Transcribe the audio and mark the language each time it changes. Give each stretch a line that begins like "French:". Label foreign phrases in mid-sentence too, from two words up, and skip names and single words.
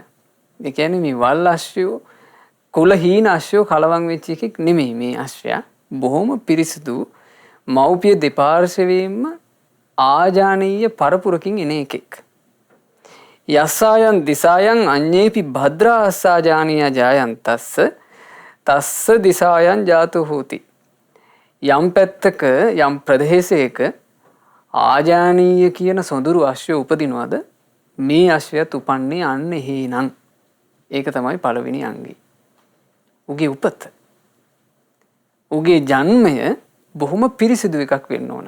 Sinhala: ඒ කියන්නේ මේ වල් අශ්වයෝ කුල හීන අශ්වයෝ කලවම් වෙච්ච එකෙක් නෙමෙයි මේ අශ්වයා. බොහොම පිරිසිදු මව්පිය දෙපාර්ශවයෙන්ම ආජානීය පරපුරකින් එන එකෙක්.
Pali: යස්සායන් දිසායන් අඤ්ඤේපි භද්‍රා අස්සාජානීය ජායන්තස්ස තස්ස දිසායන් ජාතු හෝති.
Sinhala: යම් පැත්තක යම් ප්‍රදේශයක ආජානීය කියන සොඳුරු අශ්වය උපදිනවද මේ අශ්වයත් උපන්නේ අන්න එහෙනම්. ඒක තමයි පළවෙනි අංගය. උගේ උපත. උගේ ජන්මය බොහොම පිරිසිදු එකක් වෙන්න ඕන.